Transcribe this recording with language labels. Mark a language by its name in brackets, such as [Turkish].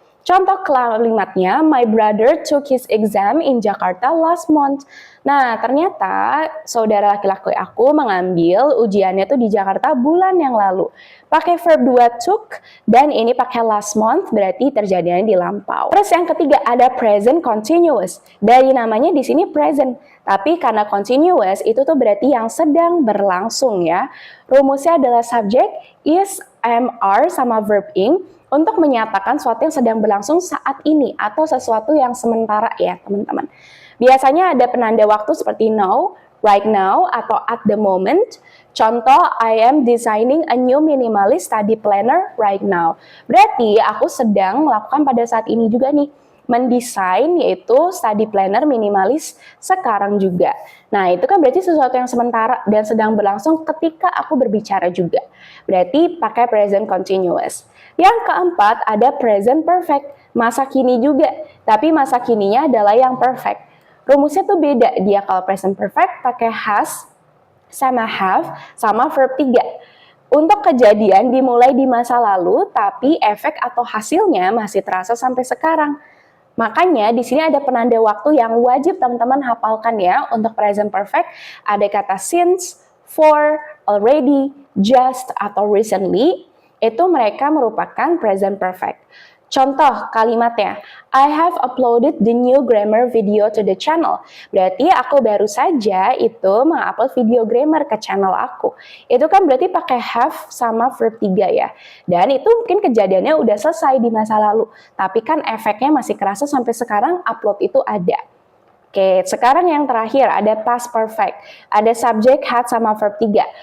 [Indonesian] Contoh kalimatnya, [English] my brother took his exam in Jakarta last month. [Indonesian] Nah, ternyata saudara laki-laki aku mengambil ujiannya tuh di Jakarta bulan yang lalu. Pakai verb 2 took, dan ini pakai last month, berarti terjadinya di lampau. Terus yang ketiga ada present continuous. Dari namanya di sini present, tapi karena continuous itu tuh berarti yang sedang berlangsung ya. Rumusnya adalah subject, is, am, are, sama verb ing, untuk menyatakan sesuatu yang sedang berlangsung saat ini atau sesuatu yang sementara ya teman-teman. Biasanya ada penanda waktu seperti now, right now, atau at the moment. [English] Contoh, I am designing a new minimalist study planner right now. [Indonesian] Berarti aku sedang melakukan pada saat ini juga nih, mendesain yaitu study planner minimalis sekarang juga. Nah, itu kan berarti sesuatu yang sementara dan sedang berlangsung ketika aku berbicara juga. Berarti pakai present continuous. Yang keempat ada present perfect, masa kini juga, tapi masa kininya adalah yang perfect. Rumusnya tuh beda, dia kalau present perfect pakai has sama have sama verb 3. Untuk kejadian dimulai di masa lalu, tapi efek atau hasilnya masih terasa sampai sekarang. Makanya di sini ada penanda waktu yang wajib teman-teman hafalkan ya. Untuk present perfect ada kata since, for, already, just, atau recently. Itu mereka merupakan present perfect. Contoh kalimatnya, [English] I have uploaded the new grammar video to the channel. [Indonesian] Berarti aku baru saja itu mengupload video grammar ke channel aku. Itu kan berarti pakai have sama verb 3 ya. Dan itu mungkin kejadiannya udah selesai di masa lalu. Tapi kan efeknya masih kerasa sampai sekarang upload itu ada. Oke, sekarang yang terakhir ada past perfect. Ada subject, had, sama verb 3.